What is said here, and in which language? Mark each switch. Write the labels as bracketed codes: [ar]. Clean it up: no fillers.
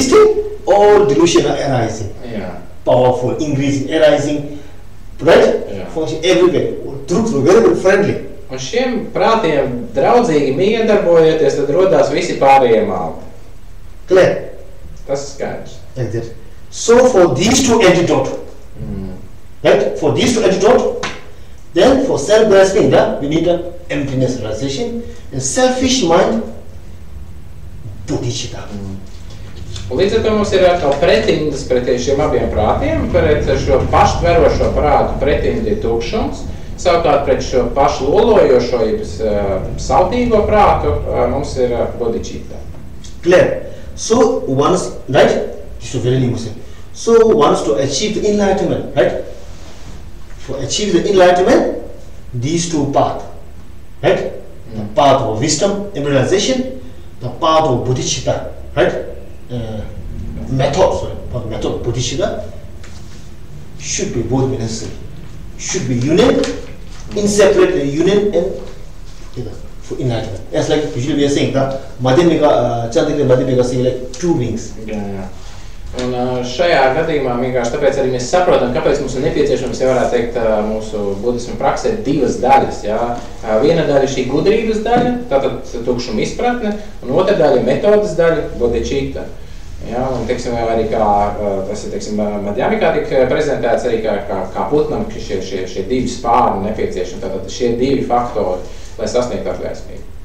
[en] This thing, all delusion are arising. Yeah. Powerful, increasing, arising, right? Yeah. Function everywhere. Very friendly. [lv] Un šiem prātiem draudzīgi miedarbojoties, tad rodās visi pārējie maldi. [en] Clear? [lv] Tas ir skaidrs. [en] Like that. So for these two antidote, right? For these two antidote, then for self-grasping, we need an emptiness realization, and selfish mind, bodhicitta. [lv] Un līdz ar to mums ir atkal pretindas pret šiem abiem prātiem, pret šo paštverošo prātu pretinda ir tukšums, savukārt pret šo pašu lolojošo, sautīgo prātu mums ir bodhicitta. [en] Clear? So once, right? This is very important. So once to achieve the enlightenment, right? For achieve the enlightenment, these two paths, right? The path of wisdom and realization, the path of bodhicitta, right? Method of bodhicitta should be both necessary. Should be union, inseparable union, and for enlightenment. As like usually we are saying that Madhyamika, Chandrika Madhyamika say like two wings. [lv] Jā. Un šajā gadījumā vienkārši tāpēc arī mēs saprotam, kāpēc mums ir nepieciešams, ja varētu teikt, mūsu budismu praksē divas daļas. Jā. Viena daļa ir šī gudrības daļa, tātad tukšuma izpratne, un otra daļa ir metodas daļa, bodhicitta. Jā, un teiksim, arī kā tas ir, teiksim, Madhyamikā tika prezentēts arī kā putnam, ka šie divi spārni nepieciešami, tātad šie divi faktori, lai sasniegtu atvēsmību.